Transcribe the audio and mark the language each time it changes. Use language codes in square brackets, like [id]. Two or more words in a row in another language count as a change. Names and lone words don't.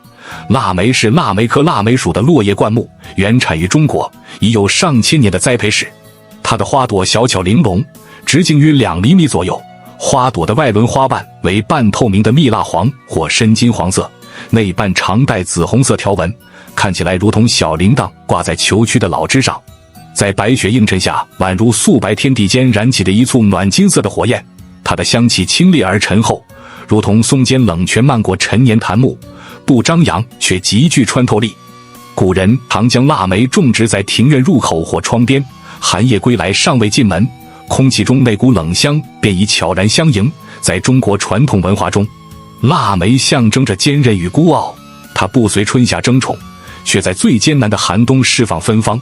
[zh] 臘梅是臘梅科臘梅屬的落葉灌木，原產於中國，已有上千年的栽培史。它的花朵小巧玲瓏，直徑約2厘米左右， 花朵的外輪花瓣為半透明的蜜蠟黃或深金黃色，內瓣常帶紫紅色條紋，看起來如同小鈴鐺掛在球曲的老枝上。在白雪映襯下，宛如素白天地間燃起的一簇暖金色的火焰。它的香氣清冽而醇厚，如同松间冷泉漫過陳年檀木，不張揚卻極具穿透力。古人常將臘梅種植在庭院入口或窗邊，寒夜歸來尚未進門，空氣中那股冷香便已悄然相迎。在中國傳統文化中，臘梅象徵着堅韌與孤傲，它不隨春夏爭寵，卻在最艱難的寒冬釋放芬芳。